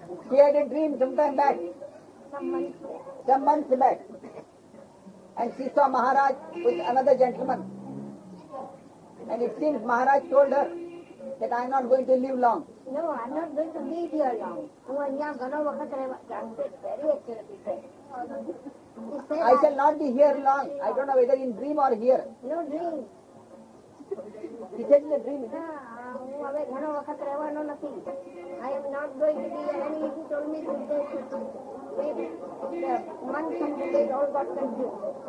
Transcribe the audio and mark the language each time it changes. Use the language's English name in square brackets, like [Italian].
[English] He had a dream sometime back, some months back. and she saw Maharaj with another gentleman. And it seems Maharaj told her that I am not going to live long. No, I'm not going to be here long. [Gujarati] હું અહીંયા ઘણો વખત રહેવા [English] very accurately said. He said I shall not be here long. I don't know whether in dream or here. No dream. He said in the dream. [Gujarati] ના, હું હવે ઘણો વખત રહેવાનો નથી. [English] I am not going to be here. And he told me to say the months and the days all got confused.